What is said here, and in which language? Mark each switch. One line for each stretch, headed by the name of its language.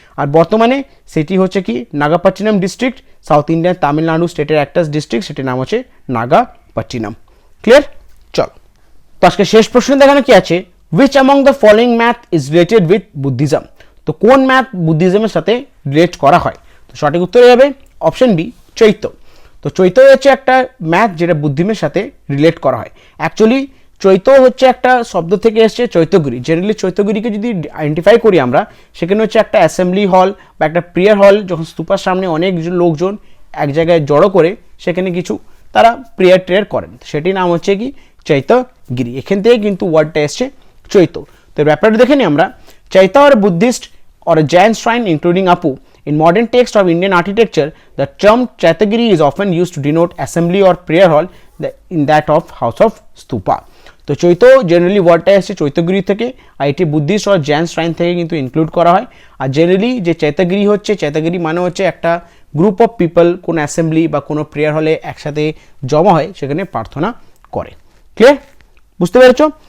Bangla: আর বর্তমানে সেটি হচ্ছে কি Nagapattinam district, south Indian Tamil Nadu স্টেটের একটা ডিস্ট্রিক্ট, সেটির নাম হচ্ছে নাগাপট্টিনম। ক্লিয়ার? চলো তো আজকে শেষ প্রশ্ন দেখানো কি আছে,
English: which among the following math is related with Buddhism?
Bangla: তো কোন ম্যাথ বুদ্ধিজমের সাথে রিলেট করা হয়? তো সঠিক উত্তর হবে অপশন বি, চৈত্য। তো চৈত্য হচ্ছে একটা ম্যাথ যেটা বুদ্ধিজমের সাথে রিলেট করা হয়। অ্যাকচুয়ালি চৈত্য হচ্ছে একটা শব্দ থেকে এসছে চৈত্যগিরি। জেনারেলি চৈত্যগিরিকে যদি আইডেন্টিফাই করি আমরা, সেখানে হচ্ছে একটা অ্যাসেম্বলি হল বা একটা প্রেয়ার হল, যখন স্তূপার সামনে অনেক লোকজন এক জায়গায় জড়ো করে সেখানে কিছু তারা প্রেয়ার করেন, সেটির নাম হচ্ছে কি চৈত্যগিরি। এখান থেকে কিন্তু ওয়ার্ডটা এসছে চৈত্য। তো ব্যাপারটা দেখে নিই আমরা।
English: চৈত্য আর Buddhist or a Jain shrine including Apu. In modern text of Indian architecture, the term Chaitagiri is often used to denote assembly or prayer hall in that of house of stupa.
Bangla: তো চৈত্য generally ওয়ার্ডটা এসছে চৈত্যগিরি থেকে, আর এটি Buddhist আর Jain shrine থেকে কিন্তু include করা হয়। Are generally যে চৈত্যগিরি হচ্ছে, চৈত্যগিরি মানে হচ্ছে একটা গ্রুপ অফ পিপল কোনো অ্যাসেম্বলি বা কোনো প্রেয়ার হলে একসাথে জমা হয়, সেখানে প্রার্থনা করে। ক্লিয়ার? বুঝতে পেরেছো?